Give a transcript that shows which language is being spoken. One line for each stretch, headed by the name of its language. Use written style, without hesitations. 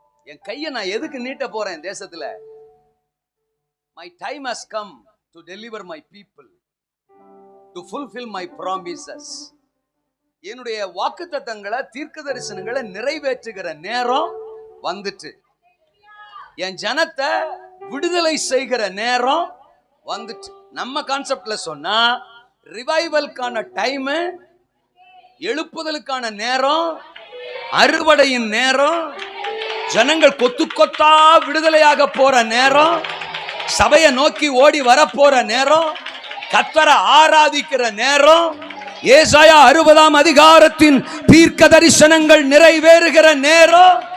Tamil: என் கையை நான் எதுக்கு நீட்ட போறேன் தேசத்துல?
English: My time has come to deliver my people, to fulfill my promises.
Tamil: என்னுடைய வாக்குத்தத்தங்களை, தீர்க்க தரிசனங்களை நிறைவேற்றுகிற நேரம் வந்துட்டு. என் ஜனத்தை விடுதலை செய்கிற நேரம் வந்துட்டு. நம்ம கான்செப்ட்ல சொன்னா ரிவைவல்கான டைம், எழுப்புதலுக்கான நேரம், அறுவடையின் நேரம், ஜனங்கள் கொத்து கொத்தா விடுதலையாக போற நேரம், சபையை நோக்கி ஓடி வர போற நேரம், கர்த்தரை ஆராதிக்கிற நேரம், ஏசாயா 60ஆம் அதிகாரத்தின் தீர்க்க தரிசனங்கள் நிறைவேறுகிற நேரம்.